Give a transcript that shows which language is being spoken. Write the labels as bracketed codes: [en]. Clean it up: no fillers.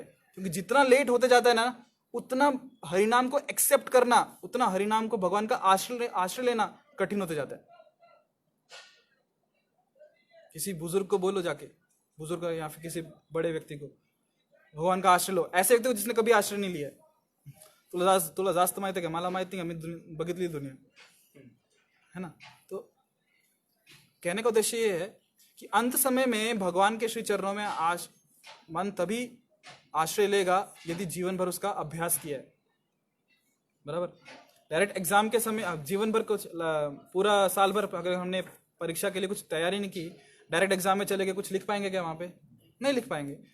[hi] क्योंकि जितना लेट होते जाता है ना, उतना हरिनाम को एक्सेप्ट करना, उतना हरिनाम को भगवान का आश्रय लेना कठिन होते जाता है। किसी बुजुर्ग को बोलो जाके, बुजुर्ग या फिर किसी बड़े व्यक्ति को, भगवान का आश्रय लो। ऐसे व्यक्ति को जिसने कभी आश्रय नहीं लिया है, [mr] तुला जास्त माहिती आहे का, मला माहिती नाही, आम्ही बघितली दुनिया, [hi] है ना। तो कहने का उद्देश्य ये है कि अंत समय में भगवान के श्री चरणों में मन तभी आश्रय लेगा यदि जीवन भर उसका अभ्यास किया है, बराबर। डायरेक्ट एग्जाम के समय, जीवन भर कुछ पूरा साल भर अगर हमने परीक्षा के लिए कुछ तैयारी नहीं की, डायरेक्ट एग्जाम में चले गए, कुछ लिख पाएंगे क्या वहां पे? नहीं लिख पाएंगे।